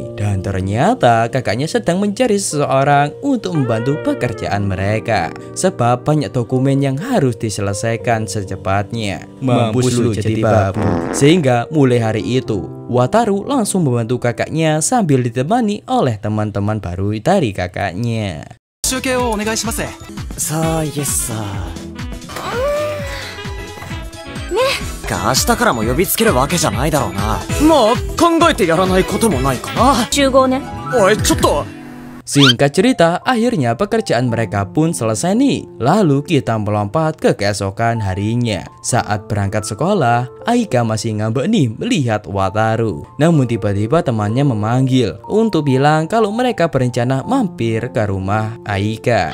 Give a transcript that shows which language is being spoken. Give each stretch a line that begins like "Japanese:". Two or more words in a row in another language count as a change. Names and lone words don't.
Indonesian: Dan ternyata kakaknya sedang mencari seseorang untuk membantu pekerjaan mereka. Sebab banyak dokumen yang harus diselesaikan secepatnya. Mampus lu jadi babu. Sehingga mulai hari itu Wataru langsung membantu kakaknya sambil ditemani oleh teman-teman baru dari kakaknya.
Japanese: さあ、イエスさ。明日からも呼びつけるわけじゃないだろうな。まあ、考えてやらないこともないかな。集合ね。おい、ちょっと。
Indonesian: Singkat cerita, akhirnya pekerjaan mereka pun selesai nih. Lalu kita melompat ke keesokan harinya. Saat berangkat sekolah, Aika masih ngambek nih melihat Wataru. Namun tiba-tiba temannya memanggil untuk bilang kalau mereka berencana mampir ke rumah Aika.